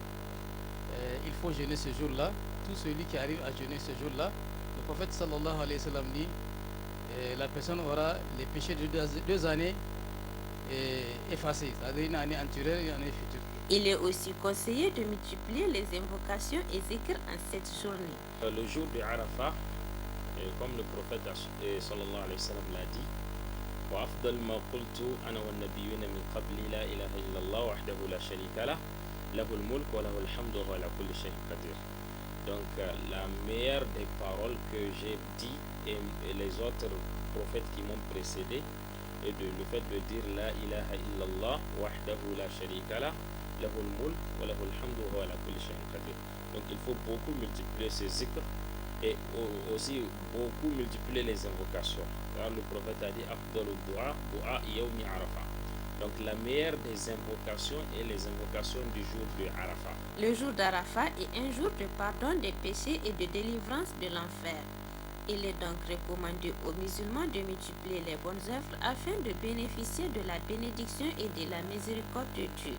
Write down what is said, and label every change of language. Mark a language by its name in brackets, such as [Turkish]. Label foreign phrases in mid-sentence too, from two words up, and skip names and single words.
[French] Il faut jeûner ce jour-là. Tout celui qui arrive à jeûner ce jour-là, le prophète [Arabic] صلى الله عليه وسلم [French] dit, la personne aura les péchés de 2 années effacés, c'est-à-dire une année antérieure et une année future. Il est aussi conseillé de multiplier les invocations et zikr en cette journée. Le jour de Arafat, comme le prophète [Arabic] صلى الله عليه وسلم [French] l'a dit, [Arabic] وأفضل ما قلت أنا والنبيون من قبلي لا إله إلا الله وحده لا شريك له له الملك وله الحمد وهو على كل شيء قدير. [French] Donc la meilleure des paroles que j'ai dit et les autres prophètes qui m'ont précédé est le fait de dire [Arabic] لا إله إلا الله وحده لا شريك له له الملك وله الحمد وهو على كل شيء قدير. [French] Donc il faut beaucoup multiplier ces zikrs et aussi beaucoup multiplier les invocations. Car le prophète a dit [Arabic] أفضل الدعاء دعاء يوم عرفة. [French] Donc la meilleure des invocations est les invocations du jour de Arafat. Le jour d'Arafat est un jour de pardon des péchés et de délivrance de l'enfer. Il est donc recommandé aux musulmans de multiplier les bonnes œuvres afin de bénéficier de la bénédiction et de la miséricorde de Dieu.